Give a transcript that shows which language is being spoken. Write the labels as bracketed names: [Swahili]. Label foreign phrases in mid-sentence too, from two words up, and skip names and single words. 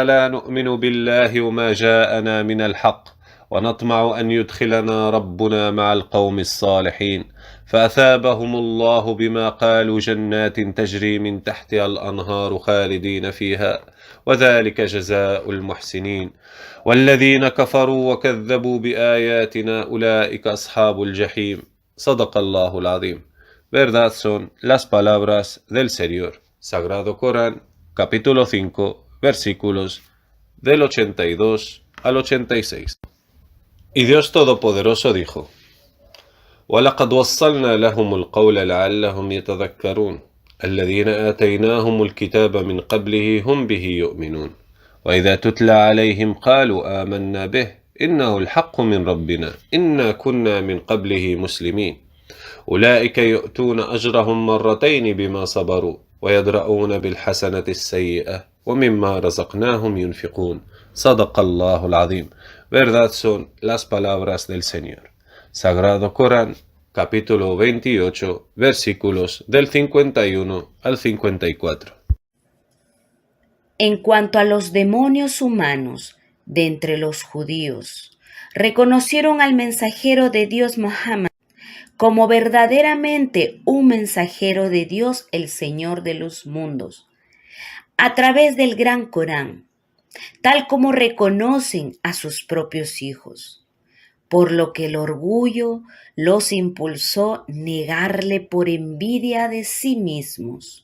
[Arabic] لا نؤمن بالله وما جاءنا من الحق ونطمع أن يدخلنا ربنا مع القوم الصالحين فأثابهم الله بما قالوا جنات تجري من تحتها الأنهار خالدين فيها وذلك جزاء المحسنين والذين كفروا وكذبوا بآياتنا أولئك أصحاب الجحيم صدق الله العظيم. [Spanish] Verdad son las palabras del Señor. Sagrado Corán, capítulo 5, versículos del 82 al 86. Y Dios Todopoderoso dijo: [Arabic] وَلَقَدْ وَصَّلْنَا لَهُمُ الْقَوْلَ لَعَلَّهُمْ يَتَذَكَّرُونَ الَّذِينَ آتَيْنَاهُمُ الْكِتَابَ مِنْ قَبْلِهِ هُمْ بِهِ يُؤْمِنُونَ وَإِذَا تُتْلَى عَلَيْهِمْ قَالُوا آمَنَّا بِهِ إِنَّهُ الْحَقُّ مِنْ رَبِّنَا إِنَّا كُنَّا مِنْ قَبْلِهِ مُسْلِمِينَ أولئك يؤتون أجرهم مرتين بما صبروا ويدرؤون بالحسنة السيئة ومما رزقناهم ينفقون. صدق الله العظيم. [Spanish] Verdad son las palabras del Señor. Sagrado Corán, capítulo 28, versículos del 51 al 54. En cuanto a los demonios humanos de entre los judíos, reconocieron al mensajero de Dios Muhammad como verdaderamente un mensajero de Dios, el Señor de los mundos, a través del Gran Corán, tal como reconocen a sus propios hijos, por lo que el orgullo los impulsó a negarle por envidia de sí mismos.